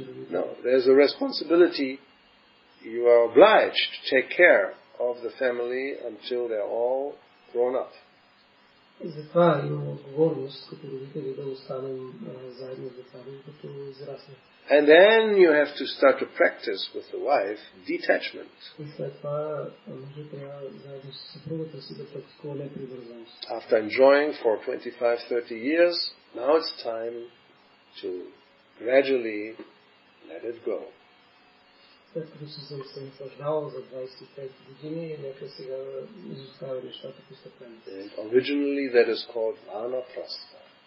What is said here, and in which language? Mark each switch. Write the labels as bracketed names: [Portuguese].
[English] No, there's a responsibility. You are obliged to take care of the family until they're all grown up. [Bulgarian] Затова имаме отговорност като родители да останем заедно с децата, като израснат. [English] And then you have to start to practice with the wife detachment. [Bulgarian] И след това мъжът трябва заедно с съпругата си да практикува непривързаност. [English] After enjoying for 25-30 years, now it's time to gradually let it go. [Bulgarian] След като съм се наслаждавал за 25 години, нека сега изоставя нещата постепенно. [English] Originally that is called vanaprastha.